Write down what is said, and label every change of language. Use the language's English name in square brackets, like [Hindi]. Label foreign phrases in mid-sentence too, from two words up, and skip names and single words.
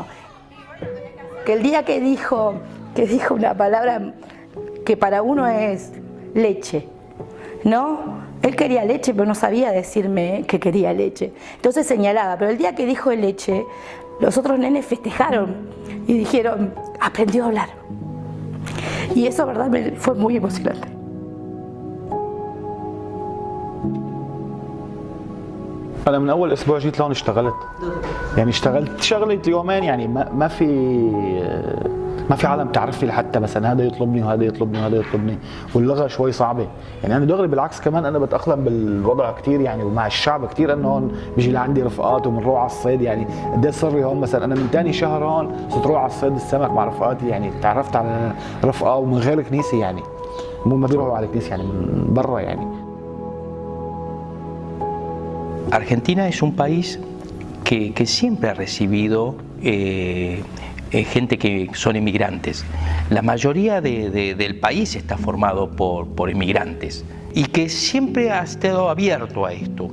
[Spanish] Que el día que dijo una palabra que para uno es leche, ¿no? Él quería leche, pero no sabía decirme que quería leche. Entonces señalaba, pero el día que dijo leche, los otros nenes festejaron y dijeron, aprendió a hablar. Y eso, verdad, fue muy emocionante. [Arabic] أنا من أول أسبوع جيت لهون اشتغلت، يعني اشتغلت شغلة يومين، يعني ما في عالم تعرف لي حتى مثلا هذا يطلبني وهذا يطلبني وهذا يطلبني، واللغة شوي صعبة، يعني أنا دغري بالعكس كمان أنا بتأقلم بالوضع كثير يعني ومع الشعب كثير، إنه هون بيجي لعندي رفقات وبنروح على الصيد، يعني قد صار لي هون مثلا أنا من ثاني شهر هون صرت أروح على الصيد السمك مع رفقاتي، يعني تعرفت على رفقة ومن غير كنيسة، يعني مو ما بيروحوا على الكنيسة يعني من برا يعني. [Spanish] Argentina es un país que siempre ha recibido gente que son inmigrantes. La mayoría del país está formado por inmigrantes y que siempre ha estado abierto a esto.